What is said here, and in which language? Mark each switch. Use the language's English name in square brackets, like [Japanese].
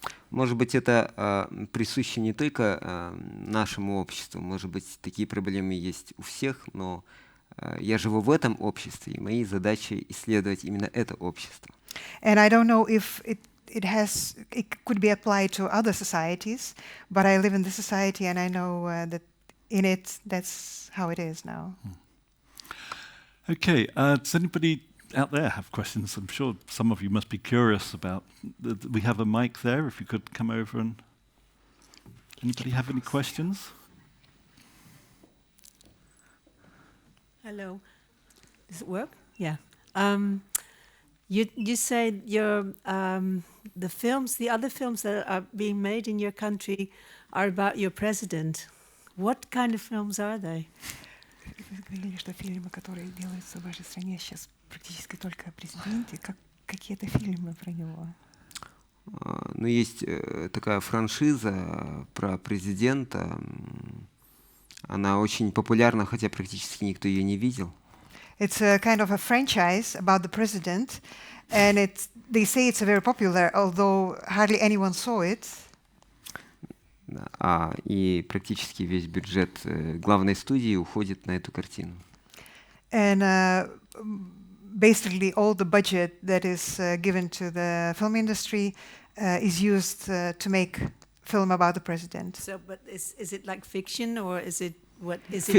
[Russian] Может быть, это присуще не только нашему обществу, может быть, такие проблемы есть у всех, но я живу в этом обществе, и мои задачи исследовать именно это общество. [English] And I don't know if it could be applied to other societies, but I live in this society, and I know that in it, that's how it is now. Okay, does anybody out there have questions? I'm sure some of you must be curious about. We have a mic there. If you could come over and. Anybody have any questions? Hello. Does it work? Yeah. You said the other films that are being made in your country are about your president. What kind of films are they? [Russian] Вы говорили, что фильмы, которые делаются в вашей стране, сейчас практически только о президенте. Какие это фильмы про него? Ну, есть такая франшиза про президента. Она очень популярна, хотя практически никто ее не видел. [English] It's a kind of a franchise about the president, and they say it's very popular, although hardly anyone saw it. [Russian] И практически весь бюджет главной студии уходит на эту картину. [English] And basically all the budget that is given to the film industry is used to make film about the president. So, but is it like fiction or is it what is it?